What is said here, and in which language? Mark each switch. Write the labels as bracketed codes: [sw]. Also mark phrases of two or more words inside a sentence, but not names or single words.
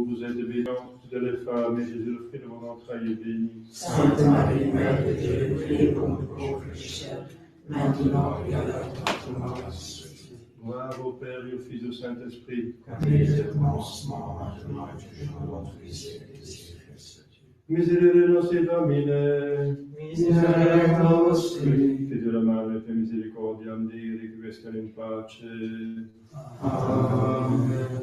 [fr] Vous êtes bénie entre toutes les femmes, et Jésus, le fruit de vos entrailles, est béni. Sainte Marie, Mère de Dieu, priez pour nous pauvres pécheurs, maintenant et à l'heure de notre mort. Gloire au Père et au Fils et au Saint-Esprit. Comme il était au commencement, maintenant et toujours, dans tous les siècles des siècles. [la] Miserere nostri Domine. Miserere nostri. Fide la Madre, per misericordiam Dei, requiescat in pace. Amen.